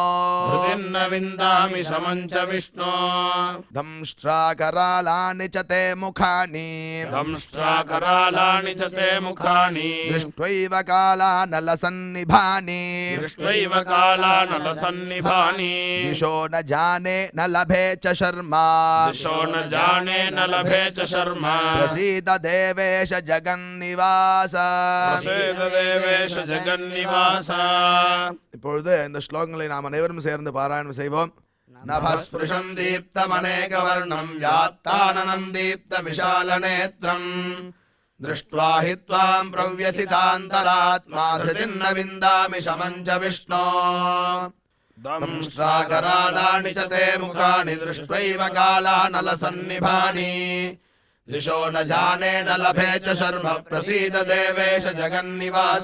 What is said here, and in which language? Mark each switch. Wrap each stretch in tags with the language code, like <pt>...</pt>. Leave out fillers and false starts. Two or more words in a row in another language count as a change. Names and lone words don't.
<sa>हृदिन्न विन्दामि शमं च विष्णो दंष्ट्राकरालानि च ते मुखानि, दंष्ट्राकरालानि च ते मुखानि दृष्ट्वैव कालानलसन्निभानि, दृष्ट्वैव कालानलसन्निभानि दिशो न जाने न लभे च शर्मा, दिशो न जाने न लभे च शर्मा प्रसीद देवेश जगन्निवास. प्रसीद देवेश जगन्निवास.</sa> <ta>இப்பொழுது இந்த ஸ்லோகங்களை நாம் அனைவரும் சேர்ந்து பாராயணம் செய்வோம்.</ta> <sa>नभःस्पृशं दीप्तमनेकवर्णं यात्ताननं दीप्त विशालनेत्रम् दृष्ट्वा हि त्वां प्रव्यथितान्तरात्मा धृतिन्न विन्दामि शमं च विष्णो दंष्ट्राकरालानि च ते मुखानि दृष्ट्वैव कालानलसन्निभानि दिशो न जाने न लभे च शर्म प्रसीद देवेश जगन्निवास.</sa>